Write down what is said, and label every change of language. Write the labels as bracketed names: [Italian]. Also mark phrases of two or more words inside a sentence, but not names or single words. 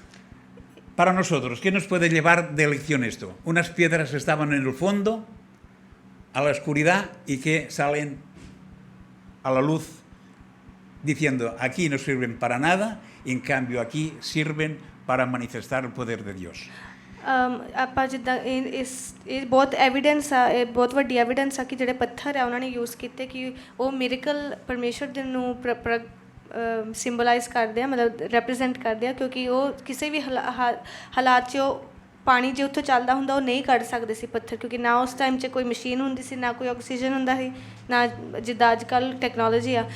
[Spanish] Para nosotros, ¿qué nos puede llevar de lección esto? Unas piedras estaban en el fondo, a la oscuridad, y que salen a la luz diciendo, aquí no sirven para nada, y en cambio aquí sirven para manifestar el poder de Dios. [Punjabi] ਆਪਾਂ ਜਿੱਦਾਂ ਇਹ ਬਹੁਤ ਐਵੀਡੈਂਸ ਆ, ਇਹ ਬਹੁਤ ਵੱਡੀ ਐਵੀਡੈਂਸ ਆ ਕਿ ਜਿਹੜੇ ਪੱਥਰ ਆ ਉਹਨਾਂ ਨੇ ਯੂਜ਼ ਕੀਤੇ ਕਿ ਉਹ ਮਿਰੇਕਲ ਪਰਮੇਸ਼ਰ ਦੇ ਨੂੰ ਸਿੰਬਲਾਈਜ਼ ਕਰਦੇ ਆ, ਮਤਲਬ ਰੈਪਰੈਜ਼ੈਂਟ ਕਰਦੇ ਆ, ਕਿਉਂਕਿ ਉਹ ਕਿਸੇ ਵੀ ਹਾਲਾਤ 'ਚ ਉਹ ਪਾਣੀ ਜੇ ਉੱਥੋਂ ਚੱਲਦਾ ਹੁੰਦਾ ਉਹ ਨਹੀਂ ਕੱਢ ਸਕਦੇ ਸੀ ਪੱਥਰ, ਕਿਉਂਕਿ ਨਾ ਉਸ ਟਾਈਮ 'ਚ ਕੋਈ ਮਸ਼ੀਨ ਹੁੰਦੀ ਸੀ, ਨਾ ਕੋਈ ਆਕਸੀਜਨ ਹੁੰਦਾ ਸੀ, ਨਾ ਜਿੱਦਾਂ ਅੱਜ ਕੱਲ੍ਹ ਟੈਕਨੋਲੋਜੀ ਆ।